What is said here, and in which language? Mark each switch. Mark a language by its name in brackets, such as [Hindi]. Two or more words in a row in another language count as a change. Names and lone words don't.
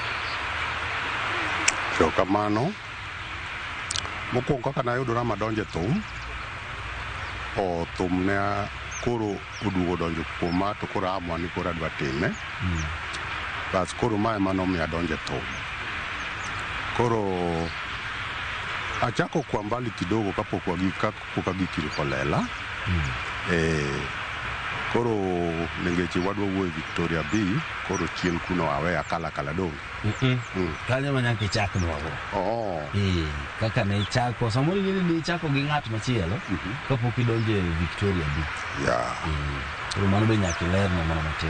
[Luo (Kenya and Tanzania)] So kamano mokwongo kaka nayudora madonje thum o thum ne koro oduogo donjo kuoma to koro amwa ni koro adwa time bas koro mae manomiyo adonje thum koro achako [Swahili] kwa mbali kidogo [Luo (Kenya and Tanzania)] kapok agikiri Kolela koro nengeche wadwa wuoyo Victoria B koro chien kuno awe akala dong kanyo manyaka ichakno kaka ne ichako samoro ni ichako gi ng'at machielo kapok idonje Victoria B koro mano be nyaka ilerno mana matin